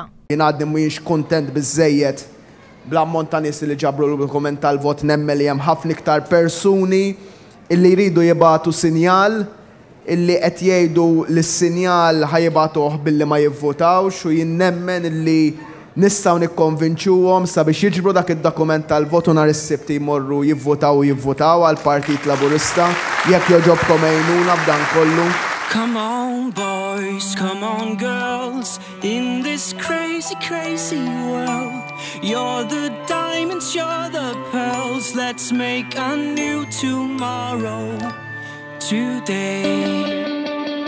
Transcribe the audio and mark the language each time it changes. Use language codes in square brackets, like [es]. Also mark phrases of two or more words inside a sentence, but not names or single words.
[mt] Jien għadni mhuwiex kuntent biżżejjed bl-ammont ta' nies li ġabru l-dokument tal-vot, nemmen li hemm ħafna iktar persuni illi jridu jibagħtu sinjal illi qed jgħidu li s-sinjal ħajibagħtuh billi ma jivvutawx u jien nemmen illi nistgħu nikkonvinċuhom sabiex jiġbru dak id-dokument tal-vot u nhar is-Sibt jmorru jivvutaw għall Partit Laburista jekk jogħġobkom għajnuna b'dan kollu. [en] Come on boys, come on girls, in this crazy, crazy world. You're the diamonds, you're the pearls, let's make a new tomorrow today.